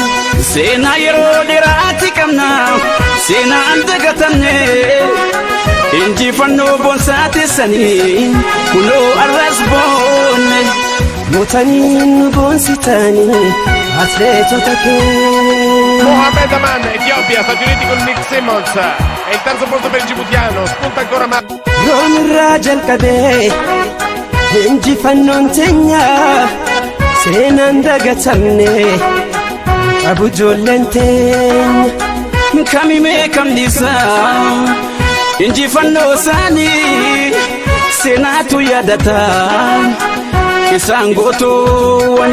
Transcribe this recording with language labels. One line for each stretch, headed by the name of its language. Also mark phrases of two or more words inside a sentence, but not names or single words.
Oromo: Seenaa yeroo dheeraati qabna seenaan dagatamne injifannoo boonsaa keessanii kunoo arras boonne. Mootanii nu boonsitanii atleetota keenya. Mohamed Aman,
Italian: Etiopia, Stati Uniti con Nick Simmons. È il terzo posto per il djiboutiano, spunta ancora ma...
Oromo: Roon irraa jalqabee injifannoon teenya seenaan dagatamne qabu ijoolleen teenya. Kamimee kamnisaa injifannoo isaanii seenaatu yaadata isaan gootoowwan.